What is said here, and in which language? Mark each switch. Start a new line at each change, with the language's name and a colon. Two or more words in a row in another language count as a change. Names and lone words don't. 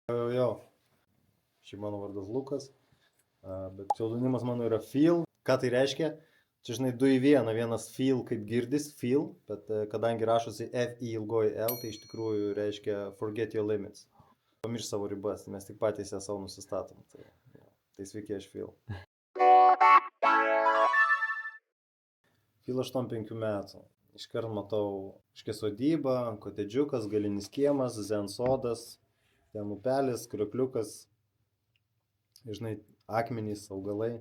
Lithuanian: Jo, šiaip mano vardas Lukas, bet pseudonimas mano yra Phil. Ką tai reiškia? Čia, žinai, du į vieną. Vienas Phil kaip girdis, Phil, bet kadangi rašosi F-I ilgoji L, tai iš tikrųjų reiškia
English: forget your limits.
Lithuanian: Pamirš savo ribas, mes tik patys ją savo nusistatom. Tai sveiki, aš Phil. Phil 85 metų. Iškart matau sodybą, kotedžiukas, galinis kiemas, zen sodas, ten upelis, kriokliukas, žinai, akmenys, augalai.